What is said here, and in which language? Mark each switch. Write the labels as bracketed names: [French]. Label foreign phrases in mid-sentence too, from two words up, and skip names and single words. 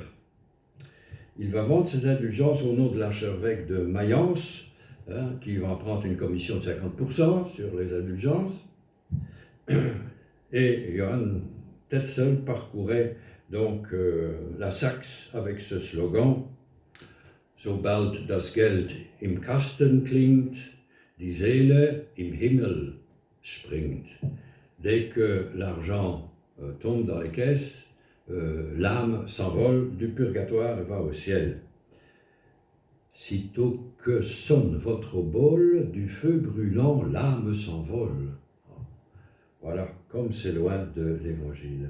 [French] Il va vendre ses indulgences au nom de l'archevêque de Mayence, qui va prendre une commission de 50% sur les indulgences. Et Johann Tetzel parcourait donc la Saxe avec ce slogan: [German] Sobald das Geld im Kasten klingt, die Seele im Himmel springt. [French] Dès que l'argent tombe dans les caisses, l'âme s'envole du purgatoire et va au ciel. Sitôt que sonne votre obole, du feu brûlant, l'âme s'envole. Voilà, comme c'est loin de l'Évangile.